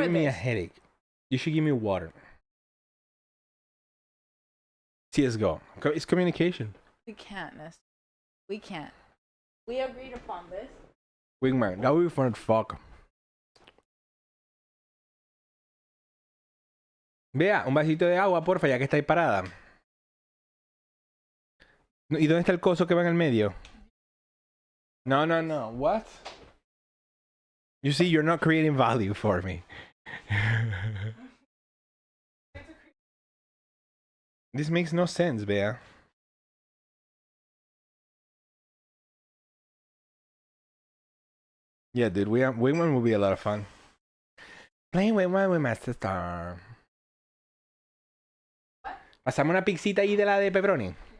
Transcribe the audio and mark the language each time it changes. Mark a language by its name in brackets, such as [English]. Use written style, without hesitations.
[English] given me a this. headache. You should give me water. CSGO. It's communication. We can't, Nestor. We can't. We agreed upon this. Wingman, that would be fun as fuck. [Spanish] Vea, un vasito de agua, porfa, ya que estáis parada. ¿Y dónde está el coso que va en el medio? [English] No, no, no. What? You see, you're not creating value for me. This makes no sense, Bea. Yeah, dude, Wingman will be a lot of fun. Playing Wingman with Master Star. [Spanish] Pasame una pixita ahí de la de pepperoni.